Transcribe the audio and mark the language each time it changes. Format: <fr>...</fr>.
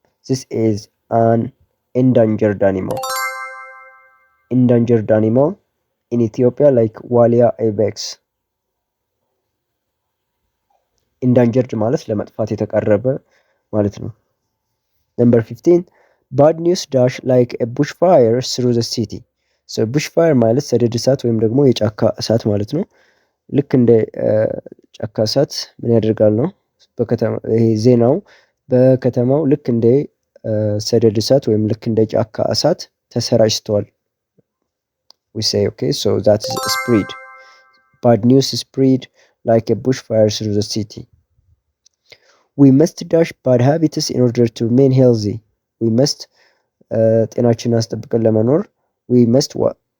<en>This is an endangered animal. Endangered animal in Ethiopia like walia ibex. Endangered</en> <am>ማለት ለመጥፋት የተቃረበ ማለት ነው።</am> <en>Number 15, bad news dash like a bushfire through the city.</en> <am>So bushfire ማለት ሰደድ እሳት ወይም ደግሞ የጫካ እሳት ማለት ነው። ልክ እንደ ጫካ እሳት ምን ያደርጋል ነው ይሄ ዜናው በከተማው ልክ እንደ ሰደድ እሳት ወይም ልክ እንደ ጫካ እሳት ተሰራጭቷል</am> <en>we say. Okay, so that is spread. Bad news spread like a bushfire through the city. We must dash bad habits in order to remain healthy. We must</en> <am>ጤናችንን አስጠብቀን ለመኖር</am> <en>we must what?</en>